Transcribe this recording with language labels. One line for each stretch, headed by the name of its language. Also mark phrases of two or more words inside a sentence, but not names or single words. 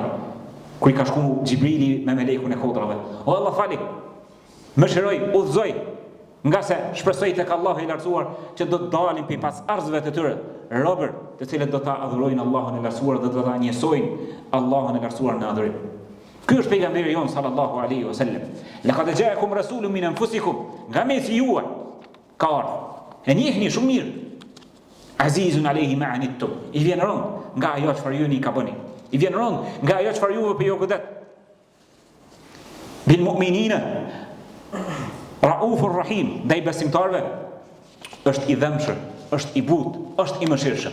Albanian: Kur i ka shku Xhibrili me melekun e kodrave. O Allah fali. Mëshiroj, udhëzoj, nga se shpresoj tek Allahu i lartësuar që do të dalin pe pas arzëve të tyre robër të cilët do ta adhurojnë Allahun e lartësuar dhe do ta njësojnë Allahun e lartësuar në adhurim. Ky është pejgamberi jon
Arabic: صلى الله عليه وسلم لقد جاءكم رسول من أنفسكم,
Albanian: nga mesi juaj ka ardhur. E njihni shumë mirë.
Arabic: عزيز عليه ما عنتم.
Albanian: I vjen rënd nga ajo çfarë ju i ka bëni. I vjen rënd nga ajo çfarë juve po ju godet.
Arabic: بالمؤمنين رءوف رحيم,
Albanian: ndaj besimtarve është i dhëmshëm, është i butë, është i mëshirshëm.